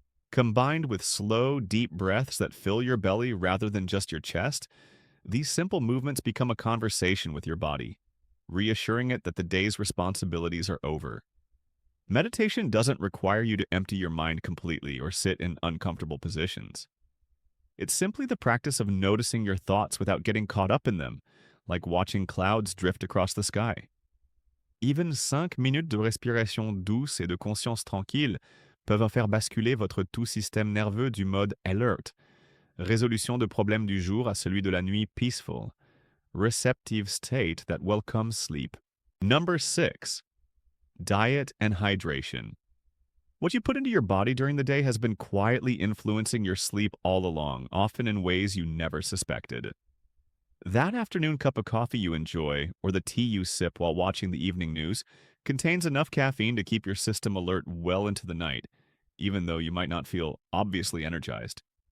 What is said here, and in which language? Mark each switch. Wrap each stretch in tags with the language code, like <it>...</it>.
<en>Combined with slow, deep breaths that fill your belly rather than just your chest, these simple movements become a conversation with your body, reassuring it that the day's responsibilities are over. Meditation doesn't require you to empty your mind completely or sit in uncomfortable positions. It's simply the practice of noticing your thoughts without getting caught up in them, like watching clouds drift across the sky. Even 5 minutes</en> <fr>de respiration douce et de conscience tranquille peuvent faire basculer votre tout système nerveux du mode alert, résolution de problèmes du jour à celui de la nuit</fr> <en>peaceful, receptive state that welcomes sleep. Number 6. Diet and hydration. What you put into your body during the day has been quietly influencing your sleep all along, often in ways you never suspected. That afternoon cup of coffee you enjoy, or the tea you sip while watching the evening news, contains enough caffeine to keep your system alert well into the night, even though you might not feel obviously energized.</en>